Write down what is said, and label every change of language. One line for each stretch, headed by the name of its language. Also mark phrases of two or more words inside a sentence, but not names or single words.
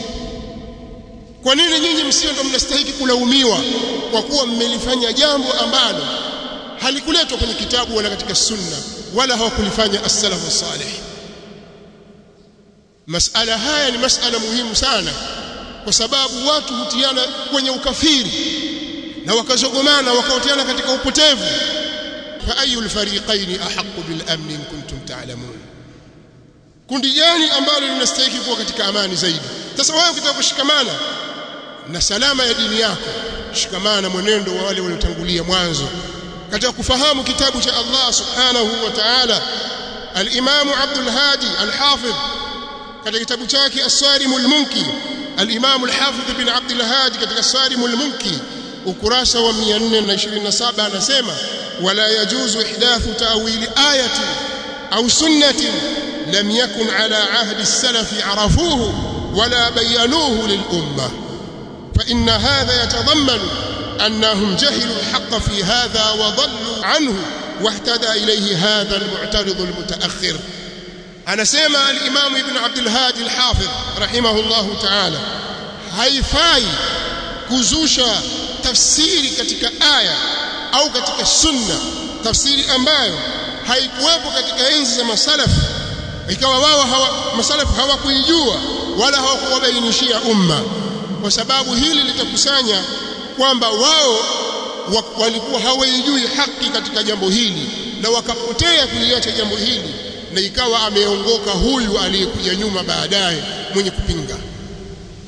Swahili: Kwa nini nyinyi msio ndio mnastahili kulaumiwa kwa kuwa mmelifanya jambo ambalo halikuletwa kwenye kitabu wala katika sunna wala hawakulifanya
Arabic: السلف الصالح?
Swahili: Masala haya ni masala muhimu sana, kwa sababu watu hutiana kwenye ukafiri na wakazogomana wakaotiana katika upotevu.
Arabic: فأي الفريقين أحق بالأمن إن كنتم تعلمون,
Swahili: kundi gani ambalo linastahili kuwa katika amani zaidi? Sasa wewe ukitaka kushikamana na salama ya dini yako, shikamana na mwenendo wa wale waliotangulia mwanzo katika kufahamu kitabu cha Allah
Arabic: سبحانه وتعالى.
Swahili: Al-Imam Abdul Hadi al-Hafidh katika kitabu chake As-Sarimul Munki, al-Imam al-Hafidh bin Abdul
Arabic: Hadi
Swahili: katika As-Sarimul Munki ukurasa wa 427 anasema
Arabic: ولا يجوز إحداث تأويل آية أو سنة لم يكن على عهد السلف معرفته ولا بيانه للأمة فإن هذا يتضمن أنهم جهلوا الحق في هذا وضلوا عنه واهتدى إليه هذا المعترض المتأخر.
Swahili: Anasema al-Imam Ibn Abdul Hadi al-Hafidh
Arabic: رحمه الله تعالى,
Swahili: haifai kuzusha tafsiri katika aya au katika sunna, tafsiri ambayo haikuwepo katika enzi za masalaf, ikawa wao masalaf hawakuijua wala hawakuwabainishia umma, kwa sababu hili litakusanya kwamba wao walikuwa hawaijui haki katika jambo hili na wakapotea kuliacha jambo hili, na ikawa ameongoka huyu aliyekuja nyuma baadaye mwenye kupinga.